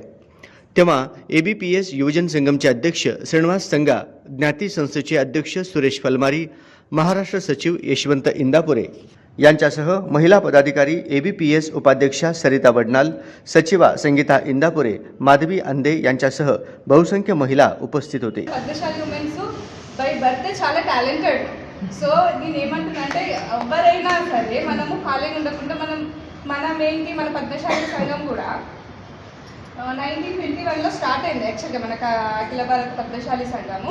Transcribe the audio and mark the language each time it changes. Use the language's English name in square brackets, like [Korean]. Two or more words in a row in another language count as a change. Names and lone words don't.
[Marathi] तेव्हा एबीपीएस युवजन संगमचे अध्यक्ष श्रीनिवास संगा, ज्ञाती संस्थेचे अध्यक्ष सुरेश फलमारी, महाराष्ट्र सचिव यशवंत इंदापुरे यांच्यासह महिला पदाधिकारी, एबीपीएस उपाध्यक्षा सरिता वडनाल, सचिवा संगीता इंदापुरे, माधवी अंदे यांच्यासह बहुसंख्य महिला उपस्थित होते। [Telugu] పద్మశాలి [English] women's by birth [Telugu] చాలా టాలెంటెడ్। సో నేను ఏమంటున్నానంటే ఎవరైనా సరే మనము ఖాళీగా ఉండకుండా మనం ఏంటి మన పద్మశాలి సంఘం కూడా 1921లో స్టార్ట్ అయింది యాక్చువల్గా మన అఖిల భారత పద్మశాలి సంఘము।